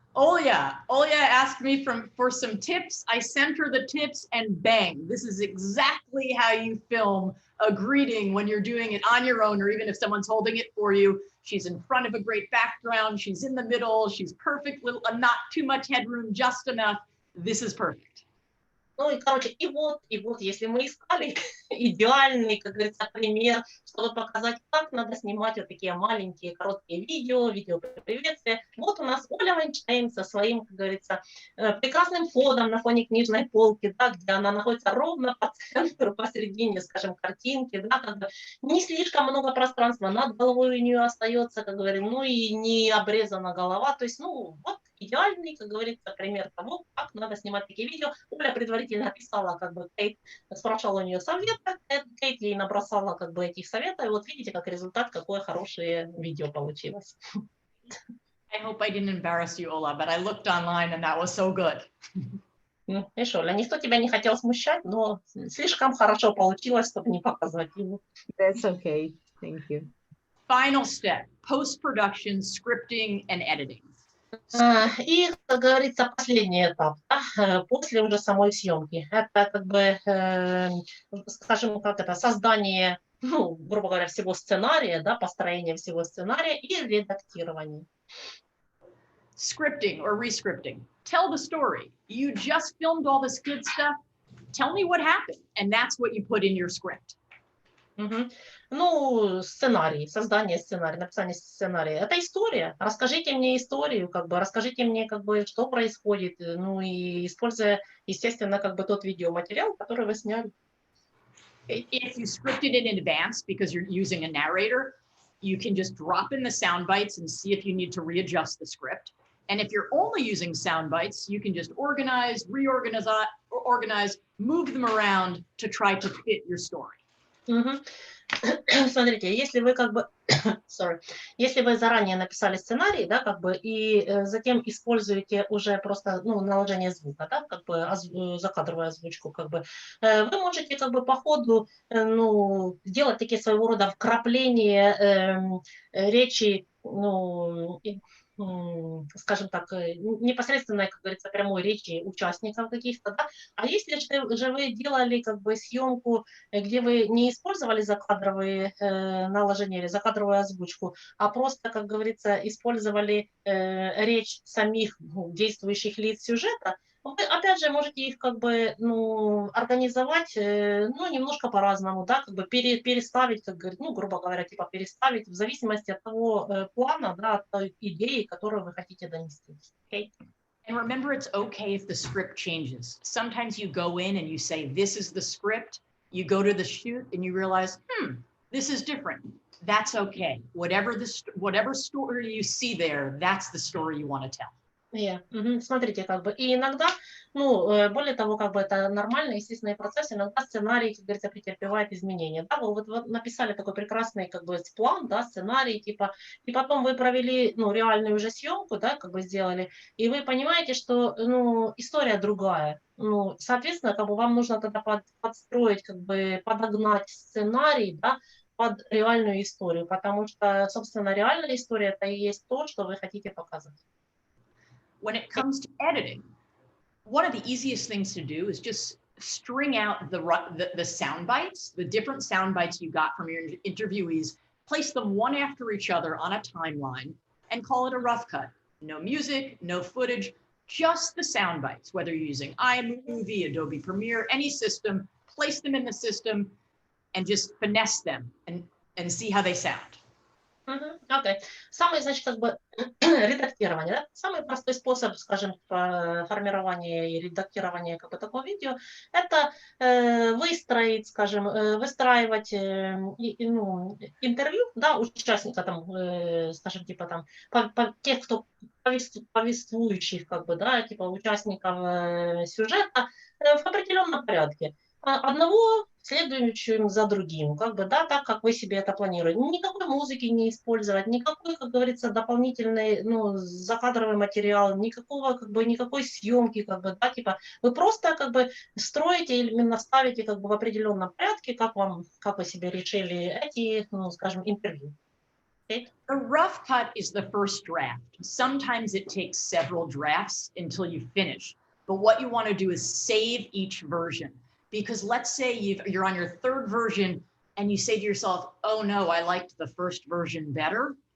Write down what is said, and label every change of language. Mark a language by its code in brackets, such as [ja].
[en] Olya asked me for some tips. I sent her the tips and bang, this is exactly how you film a greeting when you're doing it on your own, or even if someone's holding it for you. She's in front of a great background. She's in the middle. She's perfect, not too much headroom, just enough. This is perfect. [ru] Ну и, короче, и вот, если мы искали идеальный, как говорится, пример, чтобы показать, как надо снимать вот такие маленькие, короткие видео приветствия. Вот у нас Оля Эпштейн со своим, как говорится, прекрасным фоном на фоне книжной полки, да, где она находится ровно по центру, посередине, скажем, картинки, да, как бы не слишком много пространства, над головой у нее остается, как говорим, ну и не обрезана голова, то есть, ну, вот идеальный, как говорится, пример того, как надо снимать такие видео. Оля предварительно писала, как бы, Кейт спрашивала у нее совета, Кейт ей набросала, как бы, этих советов, и вот видите, как результат, какое хорошее видео получилось. [en] I hope I didn't embarrass you, Ola, but I looked online and that was so good. [ru] Видишь, Оля, никто тебя не хотел смущать, но слишком хорошо получилось, чтобы не показывать ему. [en] That's okay. Thank you. Final step, post-production, scripting and editing. [ru] И, как говорится, последний этап, да, после уже самой съемки. Это, как бы, скажем, как это, создание, ну, грубо говоря, всего сценария, да, построение всего сценария и редактирование. [en] Scripting or rescripting. Tell the story. You just filmed all this good stuff. Tell me what happened. And that's what you put in your script. [ru] Ну, сценарий, создание сценария, написание сценария. Это история. Расскажите мне историю, как бы, расскажите мне, как бы, что происходит, ну, и используя, естественно, как бы, тот видеоматериал, который вы сняли. [en] If you scripted it in advance because you're using a narrator, you can just drop in the sound bites and see if you need to readjust the script. And if you're only using sound bites, you can just organize, reorganize, move them around to try to fit your story. [ru] Смотрите, если вы как бы, если вы заранее написали сценарий, да, как бы, и затем используете уже просто, ну, наложение звука, да, как бы закадровую озвучку, как бы, вы можете как бы по ходу, ну, делать такие своего рода вкрапления речи, ну, скажем так, непосредственной, как говорится, прямой речи участников каких-то, да. А если же вы делали как бы съемку, где вы не использовали закадровые наложения или закадровую озвучку, а просто, как говорится, использовали речь самих действующих лиц сюжета, вы, опять же, можете их как бы, ну, организовать, ну, немножко по-разному, да, как бы переставить, как говорит, ну, грубо говоря, типа переставить в зависимости от того плана, да, от той идеи, которую вы хотите донести. [en] Okay? And remember, it's okay if the script changes. Sometimes you go in and you say, this is the script. You go to the shoot and you realize, this is different. That's okay. Whatever story you see there, that's the story you want to tell. [ru] Смотрите, как бы, и иногда, ну, более того, как бы это нормальный, естественный процесс, иногда сценарий, как говорится, претерпевает изменения, да, вы вот написали такой прекрасный, как бы, план, да, сценарий, типа, и потом вы провели, ну, реальную уже съемку, да, как бы сделали, и вы понимаете, что, ну, история другая, ну, соответственно, как бы вам нужно тогда подстроить, как бы, подогнать сценарий, да, под реальную историю, потому что, собственно, реальная история это и есть то, что вы хотите показать. [en] When it comes to editing, one of the easiest things to do is just string out the sound bites, the different sound bites you got from your interviewees, place them one after each other on a timeline, and call it a rough cut. No music, no footage, just the sound bites, whether you're using iMovie, Adobe Premiere, any system, place them in the system and just finesse them and see how they sound. [ru] Окей. Самый, значит, как бы редактирование, да? Самый простой способ, скажем, формирования и редактирования как бы такого видео, это выстроить, скажем, выстраивать ну, интервью, да, участника там, скажем, типа там, тех, кто повествующих, как бы, да, типа участников сюжета в определенном порядке. Одного следующим за другим, как бы, да, так, как вы себе это планируете. Никакой музыки не использовать, никакой, как говорится, дополнительный, ну, закадровый материал, никакого, как бы, никакой съемки, как бы, да, типа, вы просто, как бы, строите или именно ставите, как бы, в определенном порядке, как вы себе решили эти, ну, скажем, интервью. [en] Okay? The rough cut is the first draft. Sometimes it takes several drafts until you finish. But what you want to do is save each version. Because let's say you're on your third version and you say to yourself, oh no, I liked the first version better.